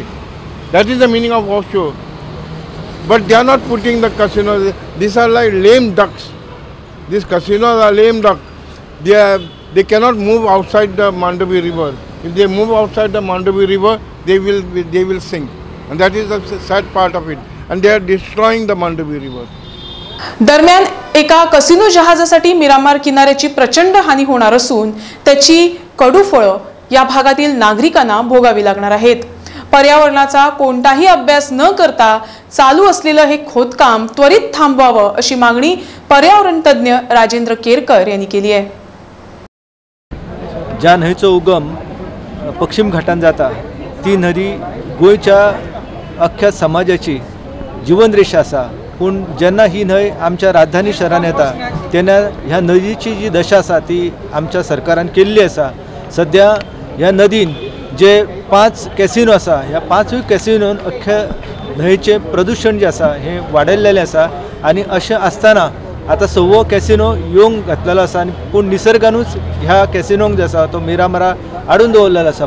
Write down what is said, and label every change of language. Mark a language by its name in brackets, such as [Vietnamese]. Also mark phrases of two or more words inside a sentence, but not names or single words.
[English] That is the meaning of offshore. But they are not putting the casinos. These are like lame ducks. These casinos are lame ducks. They cannot move outside the Mandavi River. If they move outside the Mandavi River, they will sink. And that is the sad part of it. And they are destroying the Mandavi River. [Marathi] दरम्यान एका कसिनो जहाजासाठी मिरामार किनाऱ्याची प्रचंड हानी होणार असून त्याची कडू फळं या भागातील नागरिकांना भोगावी लागणार आहेत। पर्यावरणाचा कोणताही अभ्यास न करता चालू असलेलं हे खोदकाम त्वरित थांबवावं अशी मागणी पर्यावरण तज्ञ राजेंद्र केरकर यांनी केली आहे। [Konkani] ज्या न्हंयचो उगम पश्चिम घाटान जाता ती न्हंय गोंयच्या अख्ख्या समाजाची जीवन रेषा आसा पूण जेन्ना ही न्हंय आमच्या राजधानी शहरान येता तेन्ना ह्या नदीची जी दशा आसा ती आमच्या सरकारान केल्ली आसा। सद्या ह्या नदीन जे 5 कॅसिनो आसा ह्या 5 कॅसिनोन अख्ख्या न्हंयचें प्रदूषण जे आसा हें वाडयल्लेलें आसा आनी अशें आसतना आता 6वो कॅसिनो येवंक घातलेलो आसा आनी पूण निसर्गानूच ह्या कॅसिनोंक जो आसा तो मिरामारा हाडून दवरलेलो आसा।